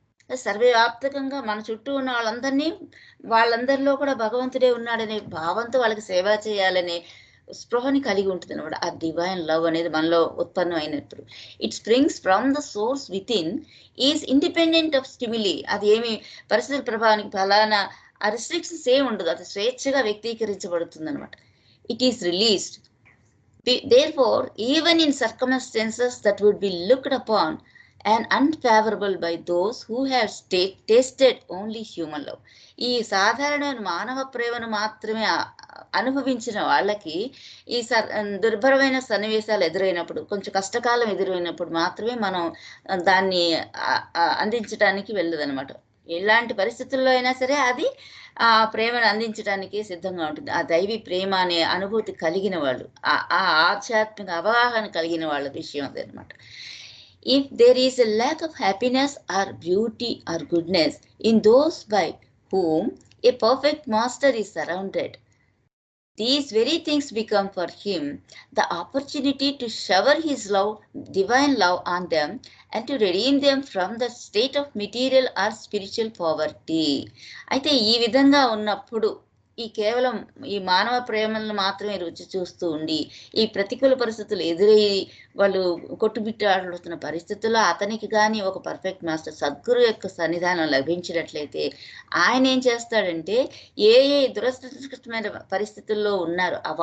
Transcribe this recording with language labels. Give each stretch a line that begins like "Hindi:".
Telugu: సర్వవ్యాప్తకంగా మన చుట్టూ ఉన్న వాళ్ళందరిలో కూడా భగవంతుడే ఉన్నాడనే భావంతో వాళ్ళకి సేవ చేయాలనే స్పృహని కలిగి ఉంటుంది అనమాట.
English: ఆ divine love
Telugu: అనేది మనలో ఉత్పన్నం అయినప్పుడు
English: It springs from the source within, is independent of stimuli.
Telugu: అది ఏమి పరిస్థితుల ప్రభావానికి ఫలానా ఆ రిస్ట్రిక్షన్స్ ఏమి ఉండదు, అది స్వేచ్ఛగా వ్యక్తీకరించబడుతుంది అనమాట.
English: It is released. Therefore, even in circumstances that would be looked upon and unfavorable by those who have tasted only human love.
Telugu: ఈ సాధారణమైన మానవ ప్రేమను మాత్రమే అనుభవించిన వాళ్ళకి ఈ దుర్భరమైన సన్నివేశాలు ఎదురైనప్పుడు, కొంచెం కష్టకాలం ఎదురైనప్పుడు మాత్రమే మనం దాన్ని అందించడానికి వెళ్ళదనమాట. ఎలాంటి పరిస్థితుల్లో అయినా సరే అది ఆ ప్రేమను అందించడానికి సిద్ధంగా ఉంటుంది. ఆ దైవీ ప్రేమ అనే అనుభూతి కలిగిన వాళ్ళు, ఆ ఆధ్యాత్మిక అవగాహన కలిగిన వాళ్ళ విషయం అదనమాట.
English: If there is a lack of happiness or beauty or goodness in those by whom a perfect master is surrounded, these very things become for him the opportunity to shower his love, divine love on them, and to redeem them from the state of material or spiritual poverty.
Telugu: అయితే ఈ విధంగా ఉన్నప్పుడు ఈ కేవలం ఈ మానవ ప్రేమలను మాత్రమే రుచి చూస్తూ ఉండి ఈ ప్రతికూల పరిస్థితులు ఎదురయ్యి వాళ్ళు కొట్టుబిట్టాడుతున్న పరిస్థితుల్లో అతనికి కానీ ఒక పర్ఫెక్ట్ మాస్టర్ సద్గురు యొక్క సన్నిధానం లభించినట్లయితే ఆయన ఏం చేస్తాడంటే ఏ దురదృష్టమైన పరిస్థితుల్లో ఉన్నారో